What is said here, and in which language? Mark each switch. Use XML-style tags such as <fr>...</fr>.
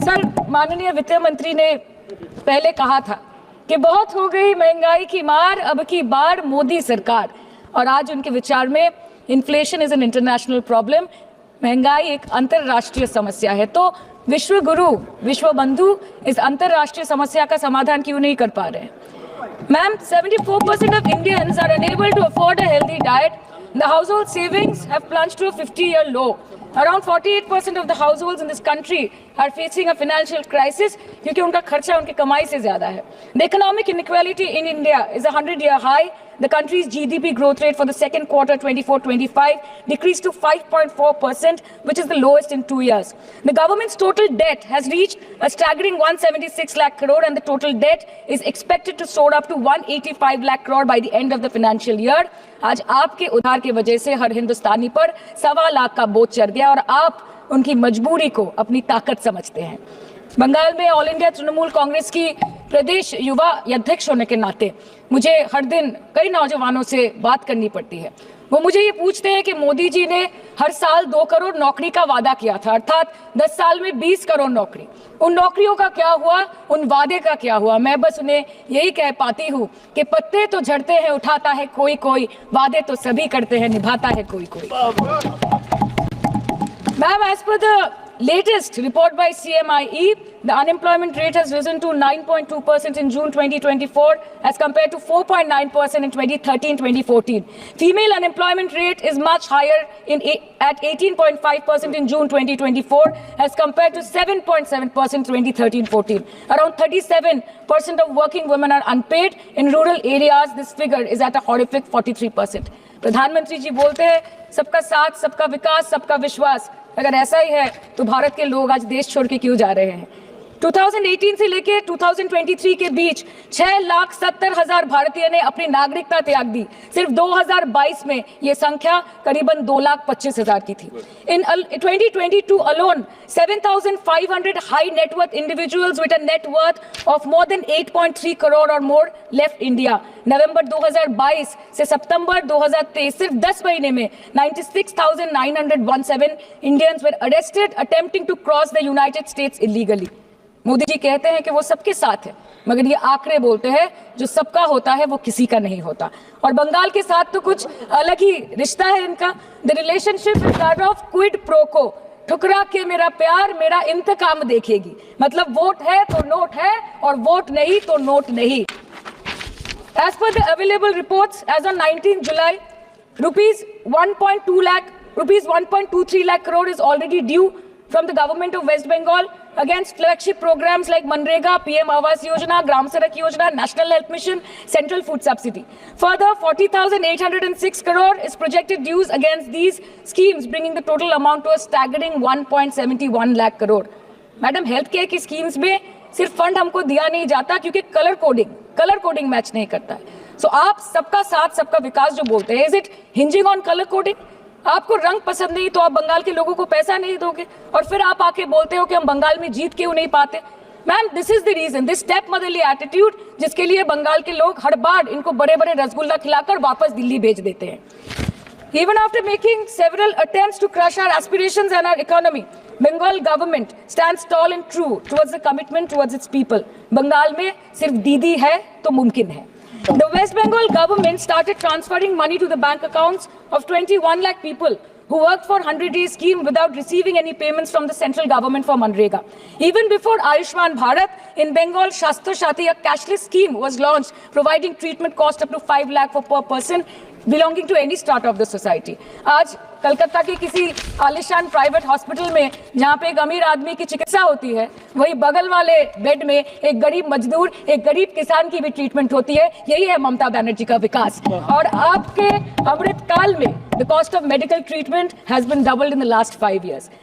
<hi>Sir, माननीय वित्त मंत्री ने पहले कहा था कि बहुत हो गई महंगाई की मार, अब की बार मोदी सरकार, और आज उनके विचार में</hi> <en>inflation is an international problem,</en> <hi>महंगाई एक अंतरराष्ट्रीय समस्या है। तो विश्व गुरु, विश्व बंधु इस अंतरराष्ट्रीय समस्या का समाधान क्यों नहीं कर पा रहे?</hi> <en>Ma'am, 74% of Indians are unable to afford a healthy diet. The household savings have plunged to a 50-year low. Around 48% of the households in this country are facing a financial crisis</en> <hi>क्योंकि उनका खर्चा उनकी कमाई से ज्यादा है।</hi> <en>The economic inequality in India is a 100-year high. The country's GDP growth rate for the second quarter 24-25 decreased to 5.4%, which is the lowest in 2 years. The government's total debt has reached a staggering 176 lakh crore, and the total debt is expected to soar up to 185 lakh crore by the end of the financial year.</en> <hi>आज आपके उधार की वजह से हर हिंदुस्तानी पर 1.25 लाख का बोझ चढ़ गया और आप उनकी मजबूरी को अपनी ताकत समझते हैं। बंगाल में ऑल इंडिया तृणमूल कांग्रेस की प्रदेश युवा अध्यक्ष होने के नाते मुझे हर दिन कई नौजवानों से बात करनी पड़ती है। वो मुझे ये पूछते हैं कि मोदी जी ने हर साल 2 करोड़ नौकरी का वादा किया था, अर्थात 10 साल में 20 करोड़ नौकरी। उन नौकरियों का क्या हुआ, उन वादे का क्या हुआ? मैं बस उन्हें यही कह पाती हूँ कि पत्ते तो झड़ते हैं उठाता है कोई कोई, वादे तो सभी करते हैं निभाता है कोई कोई।</hi> <en>Ma'am, as per the latest report by CMIE, the unemployment rate has risen to 9.2% in June 2024 as compared to 4.9% in 2013-2014. Female unemployment rate is much higher at 18.5% in June 2024 as compared to 7.7% in 2013-14. Around 37% of working women are unpaid. In rural areas, this figure is at a horrific 43%.</en> <hi>प्रधानमंत्री जी बोलते हैं सबका साथ, सबका विकास, सबका विश्वास। अगर ऐसा ही है तो भारत के लोग आज देश छोड़ के क्यों जा रहे हैं? 2018 से लेके 2023 के बीच 6,70,000 भारतीय ने अपनी नागरिकता त्याग दी। सिर्फ 2022 में ये संख्या करीबन 2,25,000 की थी।</hi> <en>In 2022 alone, 7,500 high net worth individuals with a net worth of more than 8.3 crore or more left India.</en> <hi>नवंबर 2022 से सितंबर 2023 सिर्फ 10 महीने में</hi> <en>96,917 Indians were arrested attempting to cross the United States illegally.</en> <hi>Modi ji कहते हैं कि वो सबके साथ है, मगर ये आंकड़े बोलते हैं जो सबका होता है वो किसी का नहीं होता। और बंगाल के साथ तो कुछ अलग ही रिश्ता है इनका।</hi> <en>The relationship is that of quid pro quo.</en> <hi>ठुकरा के मेरा प्यार मेरा इंतकाम देखेगी, मतलब वोट है तो नोट है और वोट नहीं तो नोट नहीं।</hi> <en>As per the available reports, as on 19 July, rupees 1.23 lakh crore is already due from the government of West Bengal against flagship programs like Manrega, PM Awas Yojana, Gram Sadak Yojana, National Health Mission, Central Food Subsidy. Further, 40,806 crore is projected dues against these schemes, bringing the total amount to a staggering 1.71 lakh crore.</en> <hi>Madam, health care की schemes में सिर्फ fund हमको दिया नहीं जाता क्योंकि colour coding match नहीं करता है। सो आप सबका साथ सबका विकास जो बोलते हैं,</hi> <en>Is it hinging on colour coding?</en> <hi>आपको रंग पसंद नहीं तो आप बंगाल के लोगों को पैसा नहीं दोगे और फिर आप आके बोलते हो कि हम बंगाल में जीत क्यों नहीं पाते? Ma'am,</hi> <en>this is the reason, this step motherly attitude,</en> <hi>जिसके लिए बंगाल के लोग हर बार इनको बड़े बड़े रसगुल्ला खिलाकर वापस दिल्ली भेज देते हैं।</hi> <en>Even after making several attempts to crush our aspirations and our economy, Bengal government stands tall and true towards the commitment towards its people.</en> <hi>Bengal में सिर्फ दीदी है तो मुमकिन है।</hi> <en>The West Bengal government started transferring money to the bank accounts of 21 lakh people who worked for 100-day scheme without receiving any payments from the central government for Manrega. Even before Ayushman Bharat, in Bengal, Shastra Shati, a cashless scheme was launched, providing treatment cost up to 5 lakh for per person belonging to any strata of the society.</en> <hi>आज कलकत्ता के किसी आलिशान private hospital में जहाँ पे एक अमीर आदमी की चिकित्सा होती है, वही बगल वाले बेड में एक गरीब मजदूर, एक गरीब किसान की भी ट्रीटमेंट होती है। यही है ममता बनर्जी का विकास। और आपके अमृतकाल में</hi> <en>The cost of medical treatment has been doubled in the last 5 years।</en>